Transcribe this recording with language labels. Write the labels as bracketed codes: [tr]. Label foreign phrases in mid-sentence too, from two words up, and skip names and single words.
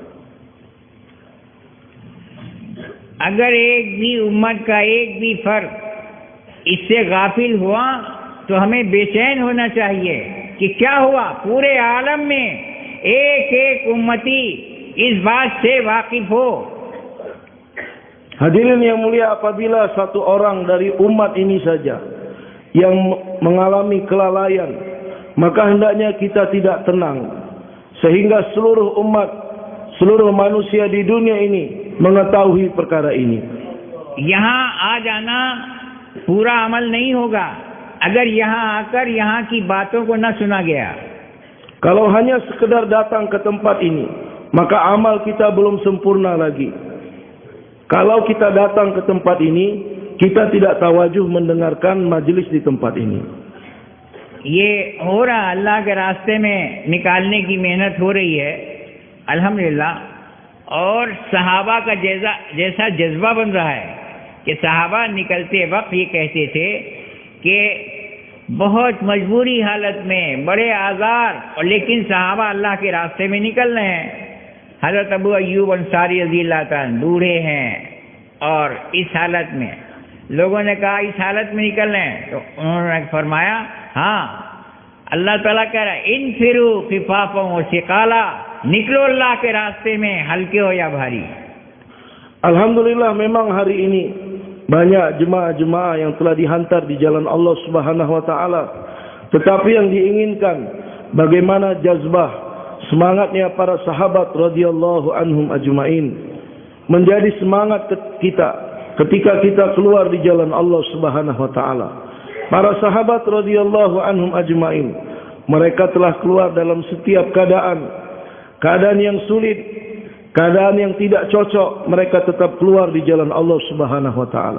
[hi] अगर एक भी उम्मत का एक भी फर्द इससे गाफिल हुआ तो हमें बेचैन होना चाहिए कि क्या हुआ. पूरे आलम में एक एक उम्मती इस बात से वाकिफ हो. [ms] Hadirin yang mulia, apabila satu orang dari umat ini saja yang mengalami kelalaian, maka hendaknya kita tidak tenang sehingga seluruh umat, seluruh manusia di dunia ini mengetahui perkara ini. [hi] यहाँ आ जाना पूरा अमल नहीं होगा अगर यहाँ आकर यहाँ की बातों को न सुना गया. [ms] Kalau hanya sekedar datang ke tempat ini, maka amal kita belum sempurna lagi. Kalau kita datang ke tempat ini, kita tidak tawajuh mendengarkan majelis di tempat ini. [hi] ये हो रहा, अल्लाह के रास्ते में निकालने की मेहनत हो रही है अल्हम्दुलिल्लाह. और सहाबा का जैसा जज्बा बन रहा है कि सहाबा निकलते वक्त ये कहते थे कि बहुत मजबूरी हालत में, बड़े आज़ार, और लेकिन सहाबा अल्लाह के रास्ते में निकल रहे हैं. हज़रत अबू अय्यूब अंसारी [ar] رضي الله تعالى [hi] बूढ़े हैं और इस हालत में, लोगों ने कहा इस हालत में निकल रहे हैं, तो उन्होंने फरमाया हाँ, अल्लाह ताला कह रहा है [ar] انفروا خفافا وثقالا, [hi] निकलो अल्लाह के रास्ते में हल्के हो या भारी. [ms] Alhamdulillah, memang hari ini banyak jemaah-jemaah yang telah dihantar di jalan [ar] الله سبحانه وتعالى. [ms] Tetapi yang diinginkan bagaimana jazbah semangatnya para sahabat [ar] رضي الله عنهم أجمعين [ms] menjadi semangat kita ketika kita keluar di jalan [ar] الله سبحانه وتعالى. [ms] Para sahabat [ar] رضي الله عنهم أجمعين, [ms] mereka telah keluar dalam setiap keadaan yang sulit, keadaan yang tidak cocok, mereka tetap keluar di jalan [ar] الله سبحانه وتعالى.